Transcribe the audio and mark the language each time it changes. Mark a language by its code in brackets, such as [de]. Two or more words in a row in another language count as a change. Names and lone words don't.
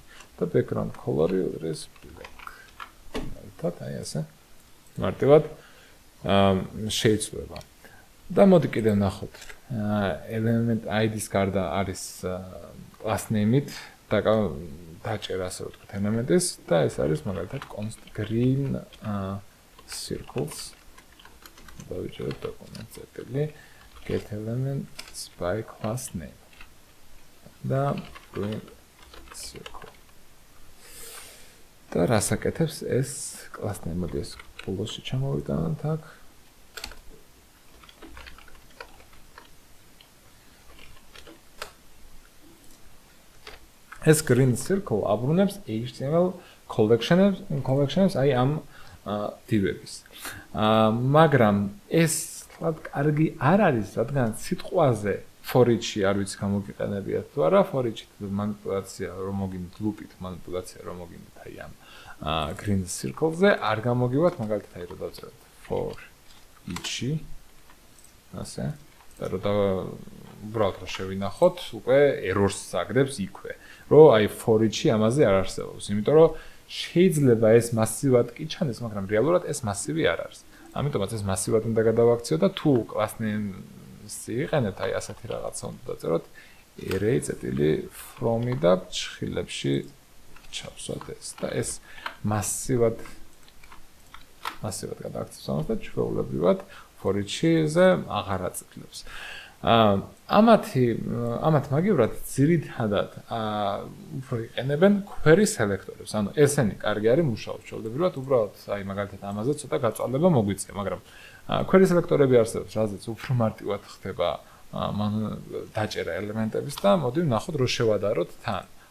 [ka] და [en] background color-ი [ka] უდრის black. აი ასე. მარტივად შეიცვლება. და მოდი კიდევ ნახოთ. [en] element ID-ს [ka] გარდა არის classname-ით დაჭერა, ასე ვთქვათ, ელემენტის და ეს არის მაგალითად [en] const green circles. [ka] დავიჭეროთ document წერტილი getElementByClassName და [en] green circle. [ka] და რას აკეთებს ეს classname? მოდი ეს ბოლოსში ჩამოვიტანოთ აქ. ეს [en] green circle [ka] აბრუნებს [en] HTML collections [ka] აი ამ div-ების. მაგრამ ეს კარგი არ არის, რადგან სიტყვაზე [en] for each-ი [ka] არ ვიცი გამოგიყენებიათ თუ არა, [en] for each-ით [ka] მანიპულაცია რომ მოგინდით, loop-ით მანიპულაცია რომ მოგინდით აი ამ [en] green circle-ზე [ka] არ გამოგივათ მაგალითად აი რომ დავწეროთ [en] for each-ი [ka] ასე და რომ უბრალოდ რომ შევინახოთ უკვე errors აგდებს იქვე რომ აი [en] for each-ი [ka] ამაზე არ არსებობს იმიტომ რომ შეიძლება ეს მასივად კი ჩანდეს მაგრამ რეალურად ეს მასივი არ არის ამიტომაც ეს მასივად უნდა გადავაქციო და თუ class-names იყენებთ აი ასეთი რაღაცა უნდა დაწეროთ array.from-ი და ჭხილებში ჩავსვათ ეს და ეს მასივად გადააქციოს ამას და ჩვეულებრივად [en] for each-ზე [ka] აღარ აწილებს. ამათ მაგივრად ძირითადად უფრო იყენებენ querySelector-ებს. ანუ ესენი კარგი არის მუშაობს ჩვეულებრივად უბრალოდ აი მაგალითად ამაზე ცოტა გაწვალება მოგვიწია, მაგრამ querySelector-ები არსებობს, რაზეც უფრო მარტივად ხდება დაჭერა ელემენტების და მოდი ვნახოთ რო შევადაროთ თან.